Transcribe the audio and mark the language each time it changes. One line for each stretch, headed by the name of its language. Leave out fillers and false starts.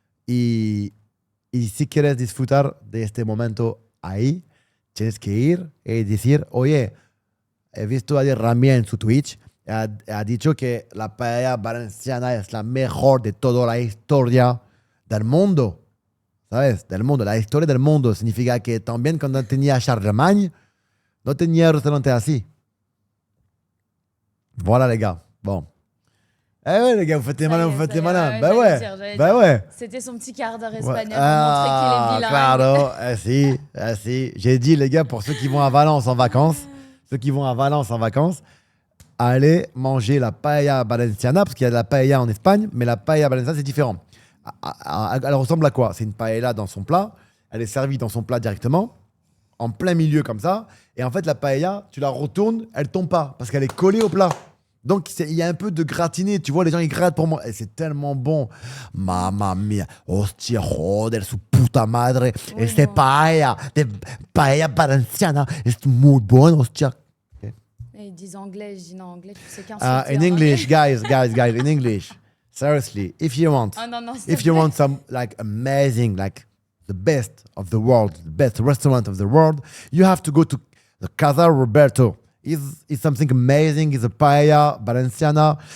Spanish: Y si quieres disfrutar de este momento ahí, tienes que ir y decir, oye, he visto ayer Rami en su Twitch, ha dicho que la paella valenciana es la mejor de toda la historia del mundo. ¿Sabes? Del mundo. La historia del mundo significa que también cuando tenía Charlemagne, no tenía restaurante así.
French: Voilà, les gars. Bon. Eh ouais, les gars, vous faites les malins, vous faites les malins. Bah ouais. Bah ouais. C'était son petit quart d'heure espagnol pour montrer qu'il est bilingue.
Spanish: Claro. Si.
French: J'ai dit, les gars, pour ceux qui vont à Valence en vacances, allez manger la paella valenciana, parce qu'il y a de la paella en Espagne, mais la paella valenciana, c'est différent. Elle ressemble à quoi? C'est une paella dans son plat. Elle est servie dans son plat directement, en plein milieu comme ça. Et en fait, la paella, tu la retournes, elle tombe pas, parce qu'elle est collée au plat. Donc, il y a un peu de gratiné. Tu vois, les gens, ils grattent pour moi. Et c'est tellement bon.
Spanish: Mamma mia. Hostia, joder, su puta madre.
French: Oui,
Spanish: Este
French: non.
Spanish: paella valenciana. Es muy bon, hostia.
French: Et ils disent anglais, je dis non, anglais, tu sais qu'un
English: In English, guys, in English. Seriously, if you want,
French: Oh, non,
English: if you want some like amazing, like the best of the world, the best restaurant of the world, you have to go to the Casa Roberto. It's something amazing. It's a paella valenciana.